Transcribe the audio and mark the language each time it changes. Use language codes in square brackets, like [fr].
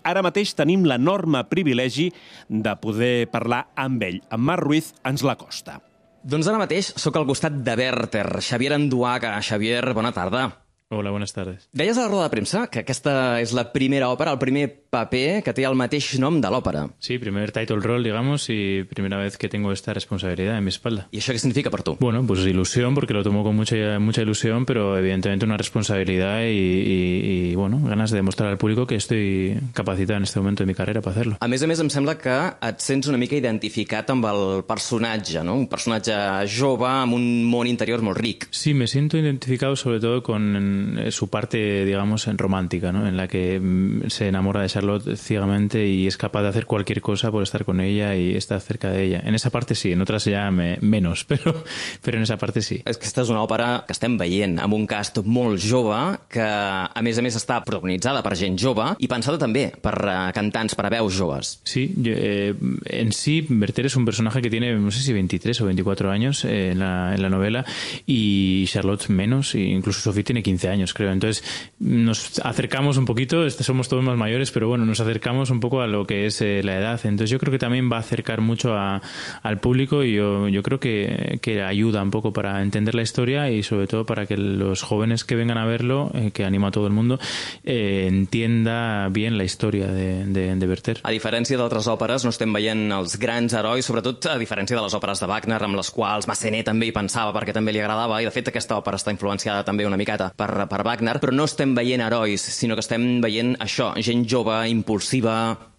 [ca] Ara mateix tenim l'enorme privilegi de poder parlar amb ell. En Marc Ruiz ens l'acosta. Doncs ara mateix sóc al costat de Werther, Xavier Anduaga. Xavier, bona tarda. Hola, bones tardes. Deies a la roda de premsa que aquesta és la primera òpera, el primer paper que té el mateix nom de l'òpera. [es] Sí, primer title role, digamos, y primera vez que tengo esta responsabilidad en mi espalda. [ca] I això què significa per tu? [es] Bueno, pues ilusión, porque lo tomo con mucha ilusión, pero evidentemente una responsabilidad y bueno, ganas de demostrar al público que estoy capacitado en este momento de mi carrera para hacerlo. [ca] A més, em sembla que et sents una mica identificat amb el personatge, no? Un personatge jove amb un món interior molt ric. [es] Sí, me siento identificado sobre todo con su parte, digamos, romántica, ¿no? En la que se enamora de Charlotte ciegamente y es capaz de hacer cualquier cosa por estar con ella y estar cerca de ella. En esa parte sí, en otras ya menos, pero en esa parte sí. [ca] És que aquesta és una òpera que estem veient amb un cast molt jove, que a més està protagonitzada per gent jove i pensada també per cantants, per a veus joves. [es] Sí, en sí, Werther [ca] és un personatge [es] que tiene, no sé si 23 o 24 años en la novela, y Charlotte menos, e incluso Sophie tiene 15 años, creo. Entonces, nos acercamos un poquito, somos todos más mayores, pero bueno, nos acercamos un poco a lo que es la edad. Entonces yo creo que también va a acercar mucho al público y yo creo que ayuda un poco para entender la historia y sobre todo para que los jóvenes que vengan a verlo, que anima a todo el mundo, entienda bien la historia de Werther. [ca] A diferència d'altres òperes, no estem veient els grans herois, sobretot a diferència de les òperes de Wagner, amb les quals Massenet també hi pensava perquè també li agradava, i de fet aquesta òpera està influenciada també una miqueta per Wagner, però no estem veient herois, sinó que estem veient això, gent jove, impulsiva.